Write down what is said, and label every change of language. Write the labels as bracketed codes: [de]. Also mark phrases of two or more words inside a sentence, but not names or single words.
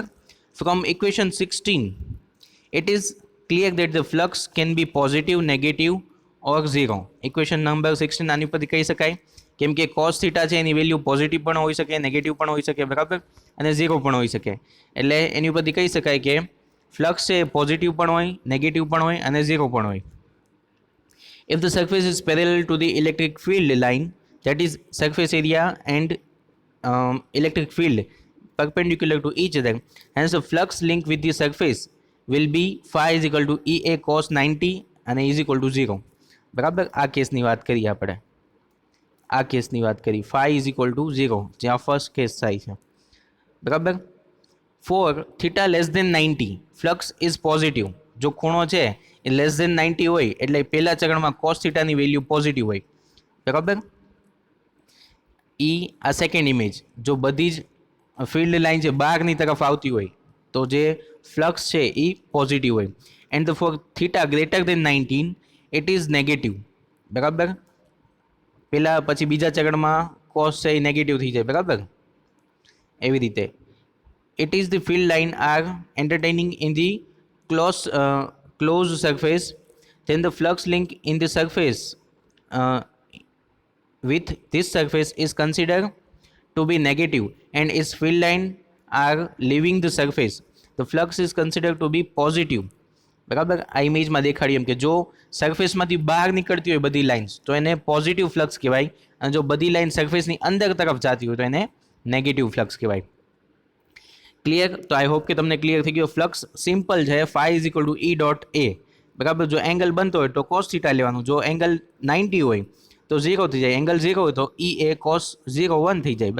[en] From equation 16 it is clear that the flux can be positive, negative or 0. [gu] ઇક્વેશન નંબર 16 આની ઉપરથી કહી શકાય, કેમ કે [en] cos theta [gu] છે એની વેલ્યુ પોઝિટિવ પણ હોઈ શકે, નેગેટિવ પણ હોઈ શકે, બરાબર, અને 0 પણ હોઈ શકે, એટલે એની ઉપરથી કહી શકાય કે ફ્લક્સ છે પોઝિટિવ પણ હોય, નેગેટિવ પણ હોય, અને 0 પણ હોય. [en] If the surface is parallel to the electric field line, that is surface area and electric field perpendicular to each other, hence the flux link with the surface will be phi is equal to EA cos 90 અને is equal to 0, [gu] બરાબર. આ કેસની વાત કરી આપણે, આ કેસની વાત કરી, [en] phi is equal to 0 [gu] જ્યાં [en] first case [gu] થાય છે, બરાબર. [en] For theta less than 90 flux is positive, [gu] જો ખૂણો છે એ [en] less than [gu] 90 હોય એટલે પહેલા ચરણમાં કોસ થીટાની વેલ્યુ પોઝિટિવ હોય, બરાબર. આ સેકન્ડ ઇમેજ, જો બધી જ ફિલ્ડ લાઇન છે બહારની તરફ આવતી હોય તો જે ફ્લક્સ છે એ પોઝિટિવ હોય, [en] and for theta greater than 19 it is negative. [gu] બરાબર, પેલા પછી બીજા ચરણમાં કોસ છે એ નેગેટિવ થઈ જાય. બરાબર, એવી રીતે [en] it is the field line are entertaining in the closed surface, then the flux link in the surface uh, with this surface is considered to be negative, and its field line are leaving the surface, the flux is considered to be positive. [gu] બરાબર, આ ઇમેજમાં દેખાડી એમ કે જો સરફેસમાંથી બહાર નીકળતી હોય બધી લાઇન્સ તો એને [en] positive flux [gu] કહેવાય, અને જો બધી લાઇન સરફેસની અંદર તરફ જતી હોય તો એને [en] negative flux [gu] કહેવાય. ક્લિયર? તો [en] I hope [gu] કે તમને ક્લિયર થઈ ગયો. [en] flux simple [gu] છે, [en] phi is equal to E dot A. [gu] બરાબર, જો એંગલ બનતો હોય તો [en] cos theta [gu] લેવાનું, જો એંગલ 90 હોય તો 0 થઈ જાય, એંગલ 0 હોય તો [en] E A cos 01 [gu] થઈ જાય.